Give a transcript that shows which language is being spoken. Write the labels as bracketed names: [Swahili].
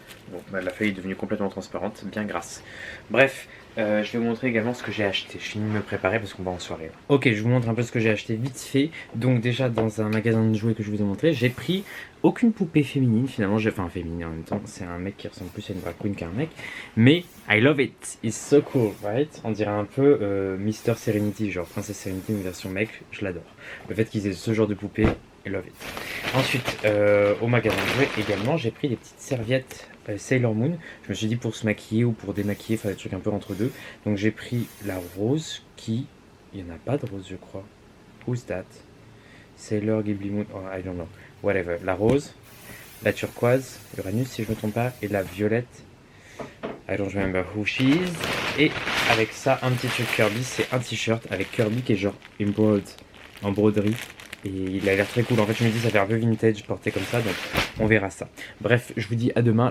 [French] Bon, bah, la feuille est devenue complètement transparente, bien grasse. Bref, je vais vous montrer également ce que j'ai acheté. Je finis de me préparer parce qu'on va en soirée. Ok, je vous montre un peu ce que j'ai acheté vite fait. Donc déjà, dans un magasin de jouets que je vous ai montré, j'ai pris aucune poupée féminine finalement. Enfin, féminine en même temps, c'est un mec qui ressemble plus à une drag queen qu'à un mec. [English] Mais I love it, it's so cool, right? [French] On dirait un peu Mr. Serenity, genre Princesse Serenity, une version mec, je l'adore. Le fait qu'ils aient ce genre de poupée, I love it. Ensuite, au magasin de jouets également, j'ai pris des petites serviettes Sailor Moon. Je me suis dit pour se maquiller ou pour démaquiller, faire des trucs un peu entre deux. Donc j'ai pris la rose qui... Il n'y en a pas de rose je crois. [English] Who's that? [French] Sailor Ghibli Moon, oh, I don't know. Whatever. La rose, la turquoise, Uranus si je ne me trompe pas, et la violette. [English] I don't remember who she is. [French] Et avec ça, un petit truc Kirby, c'est un t-shirt avec Kirby qui est genre embroidered, en broderie. Et il a l'air très cool. En fait, je me dis, ça fait un peu vintage porté comme ça, donc on verra ça. Bref, je vous dis à demain.